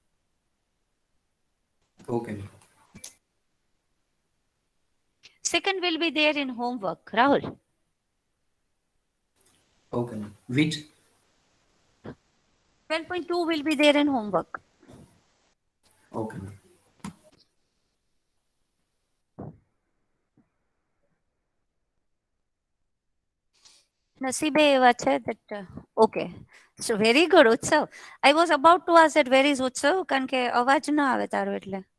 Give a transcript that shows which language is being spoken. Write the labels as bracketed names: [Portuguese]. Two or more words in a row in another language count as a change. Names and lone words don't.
[English] Okay, ma'am. Second will be there in homework, Rahul. Okay, ma'am. Which? 12.2 will be there in homework. Okay, ma'am. [Gujarati] નસીબે એવા છે [English] that okay. So very good, Utsav. I was about to ask that where is Utsav [Gujarati] કારણ કે અવાજ ન આવે તારો એટલે.